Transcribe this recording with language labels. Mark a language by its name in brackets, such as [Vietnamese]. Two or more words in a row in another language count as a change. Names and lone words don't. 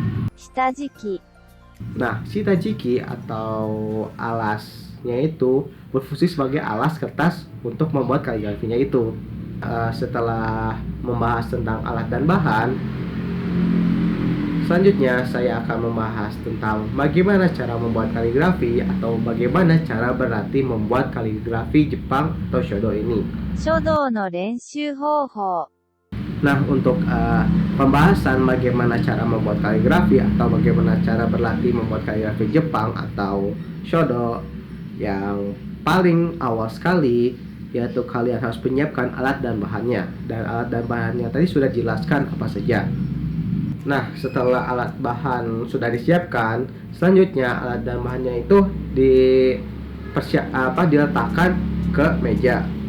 [Indonesian] Nah, shitajiki atau alasnya itu berfungsi sebagai alas kertas untuk membuat kaligrafinya itu. Setelah membahas tentang alat dan bahan, selanjutnya saya akan membahas tentang bagaimana cara membuat kaligrafi atau bagaimana cara berlatih membuat kaligrafi Jepang atau shodo ini. [Japanese] 書道の練習方法。 [Indonesian] Nah, untuk pembahasan bagaimana cara membuat kaligrafi atau bagaimana cara berlatih membuat kaligrafi Jepang atau shodo, yang paling awal sekali yaitu kalian harus menyiapkan alat dan bahannya. Dan alat dan bahannya tadi sudah dijelaskan apa saja. Nah, setelah alat bahan sudah disiapkan, selanjutnya alat dan bahannya itu diletakkan ke meja.